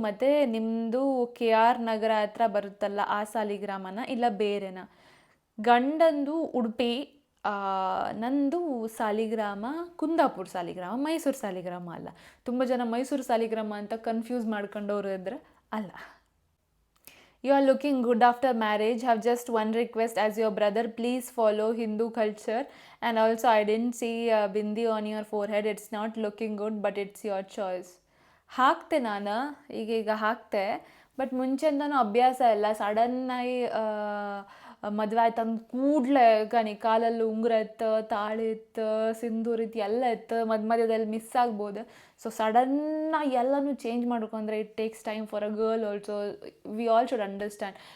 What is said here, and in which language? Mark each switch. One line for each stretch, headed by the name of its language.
Kannada: ಮತ್ತು ನಿಮ್ಮದು KR ನಗರ ಹತ್ರ ಬರುತ್ತಲ್ಲ ಆ ಸಾಲಿಗ್ರಾಮನ, ಇಲ್ಲ ಬೇರೆನಾ? ಗಂಡಂದು ಉಡುಪಿ, ನಂದು ಸಾಲಿಗ್ರಾಮ ಕುಂದಾಪುರ ಸಾಲಿಗ್ರಾಮ, ಮೈಸೂರು ಸಾಲಿಗ್ರಾಮ ಅಲ್ಲ. ತುಂಬ ಜನ ಮೈಸೂರು ಸಾಲಿಗ್ರಾಮ ಅಂತ ಕನ್ಫ್ಯೂಸ್ ಮಾಡ್ಕೊಂಡವ್ರು ಇದ್ರೆ ಅಲ್ಲ.
English: You are looking good after marriage. Have just one request as your brother. Please follow Hindu culture. And also, I didn't see bindi on your forehead. It's not looking good, but it's your choice.
Kannada: ಹಾಕ್ತೆ ನಾನು ಈಗ ಹಾಕ್ತೆ, but ಮುಂಚೆಯಿಂದನೂ ಅಭ್ಯಾಸ ಇಲ್ಲ. ಸಡನ್ನಾಗಿ ಮದುವೆ ಆಯ್ತು ಅಂದ ಕೂಡಲೇ ಕಾಲಲ್ಲಿ ಉಂಗುರ ಇತ್ತು, ತಾಳಿ ಇತ್ತು, ಸಿಂಧೂರ ಇತ್ತು, ಎಲ್ಲ ಇತ್ತು. ಮಧ್ಯದಲ್ಲಿ ಮಿಸ್ ಆಗ್ಬೋದು. ಸೊ ಸಡನ್ನಾಗಿ ಎಲ್ಲನೂ ಚೇಂಜ್ ಮಾಡ್ಕೊಂಡ್ರೆ
English: It takes time for a girl also. We all should understand.